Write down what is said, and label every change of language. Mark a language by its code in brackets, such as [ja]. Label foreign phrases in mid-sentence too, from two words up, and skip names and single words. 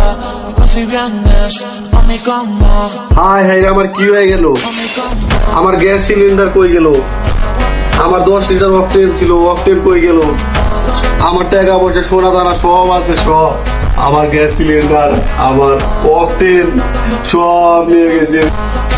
[es] Si vienes a mi cama, [bn] হাই হাই, আমার কি হয়ে গেল? [es] a mi cama. [bn] আমার [en] gas cylinder [bn] কই গেল? আমার 10 লিটার অকটেন ছিল, অকটেন কই গেল? আমার টাকা পয়সা সোনা দানা সব আছে, সব। আমার [en] gas cylinder, [bn] আমার অকটেন সব নিয়ে গেছে।